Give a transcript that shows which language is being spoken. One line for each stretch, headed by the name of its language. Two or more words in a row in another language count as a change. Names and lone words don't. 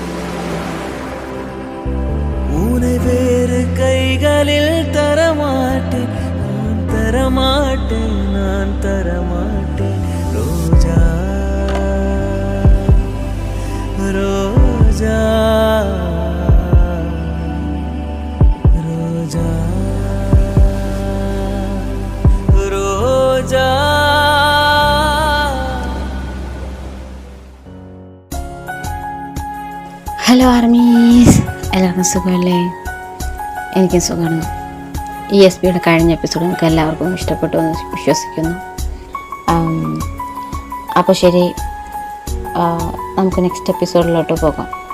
Tamil: உனை வேறு கைகளில் தரமாட்டேன், நான் தரமாட்டேன், நான் தரமாட்டேன். ரோஜா ரோஜா ரோஜா.
Malayalam: ഹലോ ആർമീസ്, എല്ലാവർക്കും സുഖമല്ലേ? എനിക്കും സുഖമാണ്. ESPയുടെ കഴിഞ്ഞ എപ്പിസോഡ് നിങ്ങൾക്ക് എല്ലാവർക്കും ഇഷ്ടപ്പെട്ടു എന്ന് വിശ്വസിക്കുന്നു. അപ്പോൾ ശരി, നമുക്ക് നെക്സ്റ്റ് എപ്പിസോഡിലോട്ട് പോകാം.